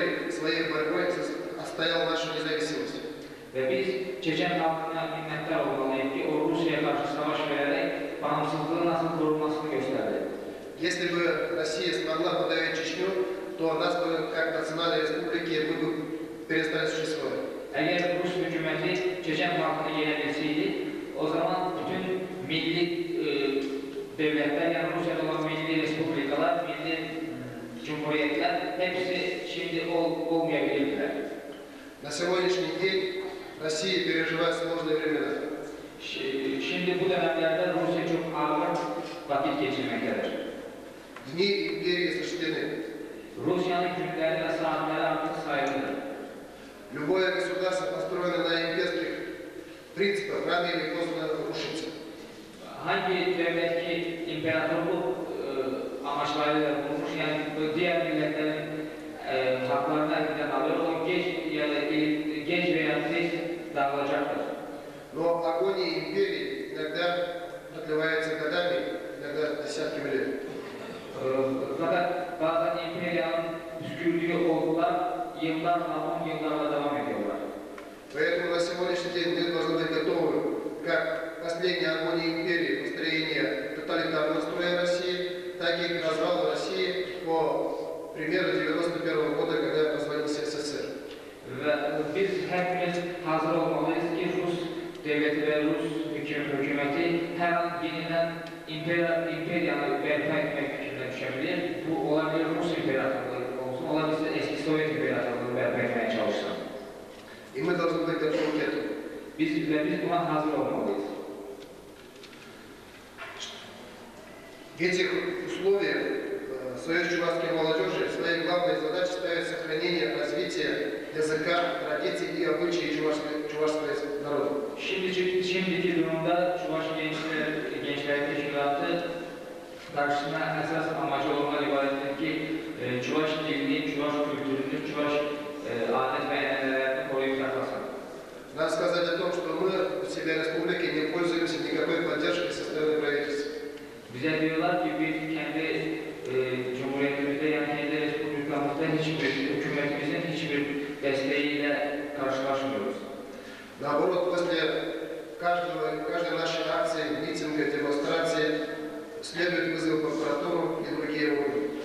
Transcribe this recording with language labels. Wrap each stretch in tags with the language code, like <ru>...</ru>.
<ru>своей борьбой отстоял нашу независимость.</ru> <tr>Ve biz Çeçen halkına minnettar olmalıyız ki o Rusya'ya karşı savaş vererek bağımsızlığın nasıl korunmasını gösterdi.</tr> <ru>Если бы Россия смогла подавить Чечню, то нас бы, как национальной республики, мы бы перестали существовать.</ru> <tr>Eğer Rus hükümeti Çeçen halkını yenebilseydi, o zaman bütün milli devletler, yani Rusya'da olan milli respublikalar, milli cumhuriyetler hepsi şimdi olmayabilirler.</tr> <ru>На сегодняшний день Россия переживает сложные времена.</ru> <tr>Şimdi bu dönemlerde Rusya çok ağır vakit geçirmektedir.</tr> <ru>Дни империи сочтены.</ru> <tr>Rusya'nın günleri ve saatleri artık sayılıdır.</tr> <ru>Любое государство, построенное на имперских принципах, рано или поздно рушится.</ru> <tr>Hangi devlet ki imparatorluk amaçlarıyla kurulmuş, yani bu diğer milletlerin haklarını elinden alıyor, o geç veya tez dağılacaktır.</tr> <ru>Но агония империи иногда продлевается годами, иногда десятками лет.</ru> <tr>Fakat bazen imperiyanın püskürdüğü olgular yıllarla, 10 yıllarla devam ediyorlar.</tr> <ru>Поэтому на сегодняшний день мы должны быть готовы, как последняя агония империи, построение тоталитарного строя России, так и к развалу России по примеру 91 года, когда развалился СССР.</ru> <tr>Ve biz hepimiz hazır olmalıyız ki Rus devleti ve Rus hükümeti her an yeniden imperiyanı berpa etmek fikrine düşebilir. Bu olabilir Rus imparatorluğu olsun, olabilir eski Sovyet imparatorluğunu berpa etmeye çalışsın.</tr> <ru>И мы должны быть готовы к этому.</ru> <tr>Biz buna hazır olmalıyız.</tr> <ru>В этих условиях Союз чувашской молодежи своей главной задачей ставит сохранение, развитие языка, традиций и обычаев чувашского народа.</ru> <tr>Şimdiki durumda Çuvaş Gençler Teşkilatı karşısına esas amacı olmalı ibarettir ki Çuvaş dilini, Çuvaş kültürünü, Çuvaş adet ve enellerini koruyup saklasın.</tr> <ru>Надо сказать о том, что мы у себя в республике не пользуемся никакой поддержкой со стороны правительства.</ru> <tr>Bize diyorlar ki biz kendi Cumhuriyetimizde, yani kendi Respublikamızda hükümetimizin hiçbir desteğiyle karşılaşmıyoruz.</tr> <ru>Наоборот, после каждой нашей акции, митинга, демонстрации следует вызов в прокуратуру и другие органы.</ru>